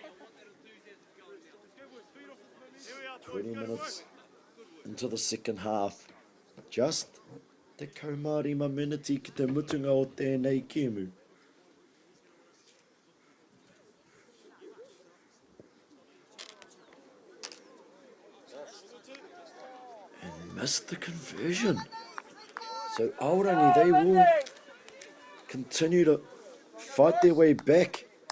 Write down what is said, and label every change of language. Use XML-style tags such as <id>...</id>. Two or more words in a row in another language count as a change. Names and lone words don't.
<en>20 minutes into the second half.</en> <mi>Just te kaumārima miniti ki te mutunga o tēnei kēmu.</mi> <en>And missed the conversion. So Aorangi, they will continue to fight their way back.</en>